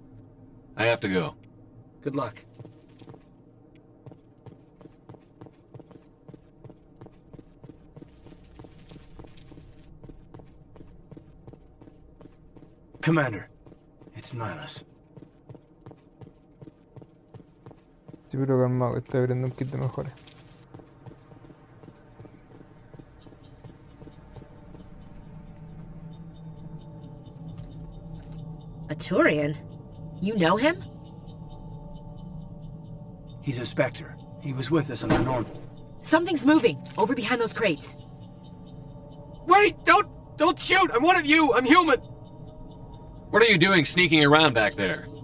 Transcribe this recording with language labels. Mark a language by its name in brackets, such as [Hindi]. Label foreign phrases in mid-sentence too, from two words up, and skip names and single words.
[English] I have to go. Good luck. Commander, it's Nihilus. [Italian] Sì, però calma, che stai prendendo un kit [Spanish] de mejores. [English] A Turian? You know him? He's a Spectre. He was with us on the North. Something's moving, over behind those crates. Wait! Don't shoot! I'm one of you! I'm human! What are you doing sneaking around back there?